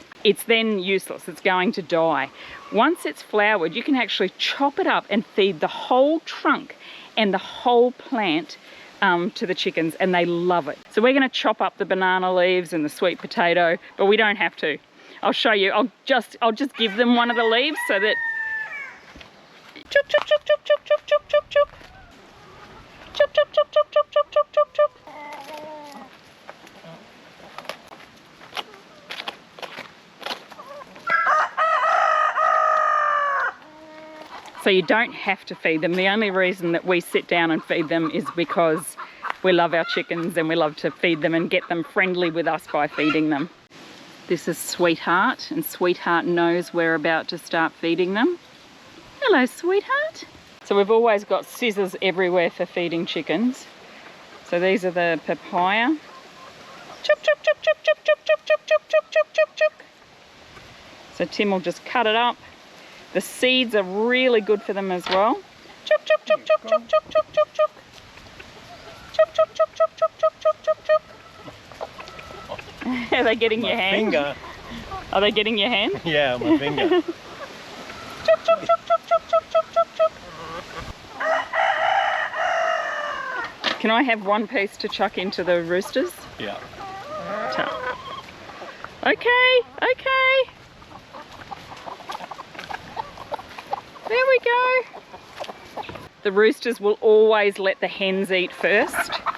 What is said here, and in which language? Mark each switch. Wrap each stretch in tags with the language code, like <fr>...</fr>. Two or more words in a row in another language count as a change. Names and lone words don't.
<en>It's then useless, it's going to die. Once it's flowered, you can actually chop it up and feed the whole trunk and the whole plant to the chickens, and they love it. So we're going to chop up the banana leaves and the sweet potato, but we don't have to. I'll show you. I'll just give them one of the leaves so that chop chop chop chop chop chop chop chop chop chop chop chop chop chop chop chop chop chop. So you don't have to feed them. The only reason that we sit down and feed them is because we love our chickens and we love to feed them and get them friendly with us by feeding them. This is Sweetheart, and Sweetheart knows we're about to start feeding them. Hello, Sweetheart. So we've always got scissors everywhere for feeding chickens. So these are the papaya. Chop, chop, chop, chop, chop, chop, chop, chop, chop, chop, chop, chop, chop. So Tim will just cut it up. The seeds are really good for them as well. Chop, chop, chop, chop, chop, chop, chop, chop, chop. Chop, chop, chop, chop, chop, chop, chop, chop, chop. Are they getting your hand? Finger. Are they getting your hand? Yeah, my finger. Chop, chop, chop, chop, chop, chop, chop, chop, chop. Can I have one piece to chuck into the roosters? Yeah. Okay, okay. There we go. The roosters will always let the hens eat first.</en>